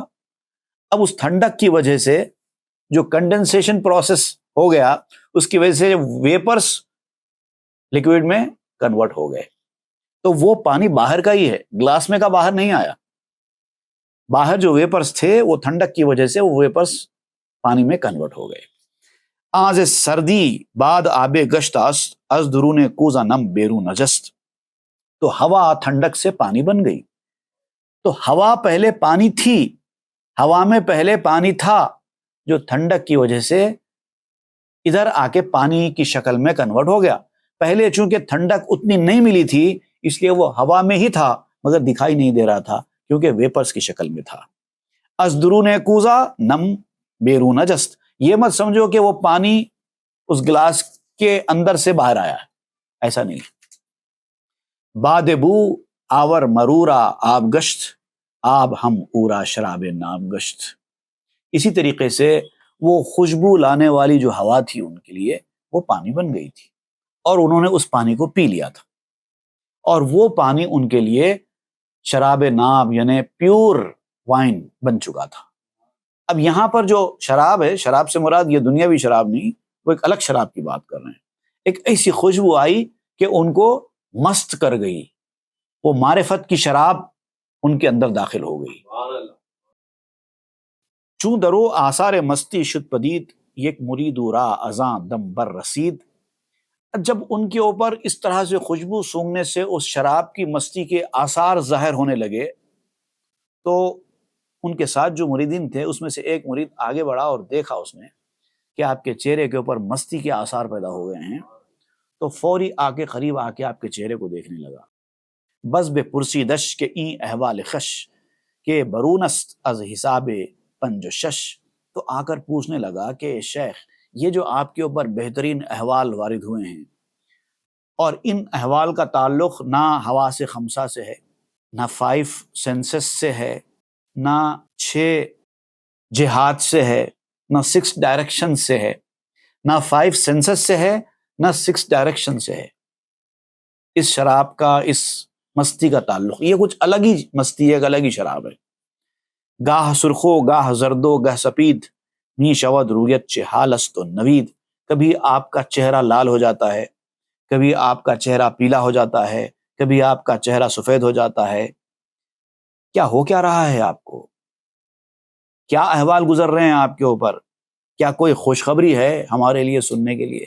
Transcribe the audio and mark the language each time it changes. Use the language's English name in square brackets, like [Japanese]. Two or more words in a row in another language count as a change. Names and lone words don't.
[Urdu] اب اس ٹھنڈک کی وجہ سے جو [English] condensation process [Urdu] ہو گیا، اس کی وجہ سے [English] vapors liquid [Urdu] میں کنورٹ ہو گئے، تو وہ پانی باہر کا ہی ہے، گلاس میں کا باہر نہیں آیا۔ باہر جو ویپرز تھے وہ ٹھنڈک کی وجہ سے وہ ویپرز پانی میں کنورٹ ہو گئے۔ [Persian] آز سردی بعد آب گشت است، از درون کوزہ نم بیرون نجست۔ [Urdu] تو ہوا ٹھنڈک سے پانی بن گئی۔ تو ہوا پہلے پانی تھی، ہوا میں پہلے پانی تھا، جو ٹھنڈک کی وجہ سے ادھر آ کے پانی کی شکل میں کنورٹ ہو گیا۔ پہلے چونکہ ٹھنڈک اتنی نہیں ملی تھی اس لیے وہ ہوا میں ہی تھا مگر دکھائی نہیں دے رہا تھا کیونکہ ویپرز کی شکل میں تھا۔ [Persian] از درون کوزہ نم بیرون نجست، [Urdu] یہ مت سمجھو کہ وہ پانی اس گلاس کے اندر سے باہر آیا ہے، ایسا نہیں۔ [Persian] باد بو آور مرورا آب گشت، آب ہم اورا شراب ناب گشت۔ [Urdu] اسی طریقے سے وہ خوشبو لانے والی جو ہوا تھی ان کے لیے وہ پانی بن گئی تھی اور انہوں نے اس پانی کو پی لیا تھا، اور وہ پانی ان کے لیے شراب ناب یعنی [English] pure wine [Urdu] بن چکا تھا۔ اب یہاں پر جو شراب ہے، شراب سے مراد یہ دنیاوی شراب نہیں، وہ ایک الگ شراب کی بات کر رہے ہیں۔ ایک ایسی خوشبو آئی کہ ان کو مست کر گئی، وہ معرفت کی شراب ان کے اندر داخل ہو گئی۔ [Persian] چون درو آثار مستی شد پدید، یک مرید را ازاں دم بر رسید۔ [Urdu] جب ان کے اوپر اس طرح سے خوشبو سونگنے سے اس شراب کی مستی کے آثار ظاہر ہونے لگے تو ان کے ساتھ جو مریدین تھے اس میں سے ایک مرید آگے بڑھا اور دیکھا اس نے کہ آپ کے چہرے کے اوپر مستی کے آثار پیدا ہو گئے ہیں، تو فوری آ کے قریب آ کے آپ کے چہرے کو دیکھنے لگا۔ [Persian] بس بے پرسی دش کے این احوال خش، کہ برونست از حساب پنج و شش۔ [Urdu] تو آ کر پوچھنے لگا کہ شیخ یہ جو آپ کے اوپر بہترین احوال وارد ہوئے ہیں، اور ان احوال کا تعلق نہ حواس خمسہ سے ہے، نہ 5 سینسز سے ہے، نہ 6 جہات سے ہے، نہ 6 ڈائریکشن سے ہے، نہ 5 سینسز سے ہے، نہ 6 ڈائریکشن سے ہے۔ اس شراب کا، اس مستی کا تعلق یہ کچھ الگ ہی مستی ہے، ایک الگ ہی شراب ہے۔ [Persian] گاہ سرخو گاہ زردو گاہ سپید، می شود رویت چہ حال است و نوید۔ [Urdu] کبھی آپ کا چہرہ لال ہو جاتا ہے، کبھی آپ کا چہرہ پیلا ہو جاتا ہے، کبھی آپ کا چہرہ سفید ہو جاتا ہے۔ کیا رہا ہے آپ کو؟ کیا احوال گزر رہے ہیں آپ کے اوپر؟ کیا کوئی خوشخبری ہے ہمارے لیے سننے کے لیے؟